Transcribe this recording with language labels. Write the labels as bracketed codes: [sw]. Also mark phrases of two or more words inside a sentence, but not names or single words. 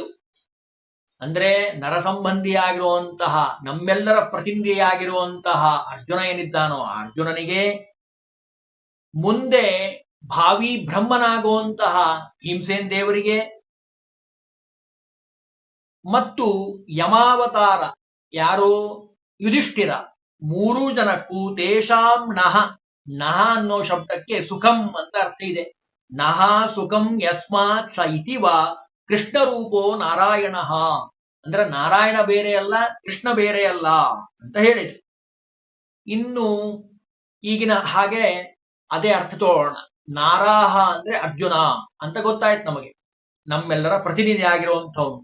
[kn] ಅಂದ್ರೆ ನರಸಂಬಂಧಿಯಾಗಿರುವಂತಹ ನಮ್ಮೆಲ್ಲರ ಪ್ರತಿನಿಧಿಯಾಗಿರುವಂತಹ ಅರ್ಜುನ ಏನಿದ್ದಾನೋ ಆ ಅರ್ಜುನನಿಗೆ, ಮುಂದೆ ಭಾವಿ ಬ್ರಹ್ಮನಾಗುವಂತಹ ಭೀಮಸೇನ್ ದೇವರಿಗೆ, ಮತ್ತು ಯಮಾವತಾರ ಯಾರು ಯುಧಿಷ್ಠಿರ, ಮೂರೂ ಜನಕ್ಕೂ [sa] ತೇಷಾಂ ನಹ, [kn] ನಹ ಅನ್ನೋ ಶಬ್ದಕ್ಕೆ ಸುಖಂ ಅಂತ ಅರ್ಥ ಇದೆ. [sa] ನಹ ಸುಖಂ ಯಸ್ಮಾತ್ ಸ ಇತಿವ ಕೃಷ್ಣ ರೂಪೋ ನಾರಾಯಣ. [kn] ಅಂದ್ರೆ ನಾರಾಯಣ ಬೇರೆ ಅಲ್ಲ, ಕೃಷ್ಣ ಬೇರೆ ಅಲ್ಲ ಅಂತ ಹೇಳಿದೆ. ಇನ್ನು ಈಗಿನ ಹಾಗೆ ಅದೇ ಅರ್ಥ ತೋರೋಣ. ನಾರಾಹ ಅಂದ್ರೆ ಅರ್ಜುನ ಅಂತ ಗೊತ್ತಾಯ್ತು ನಮಗೆ, ನಮ್ಮೆಲ್ಲರ ಪ್ರತಿನಿಧಿ ಆಗಿರುವಂಥವ್ನು.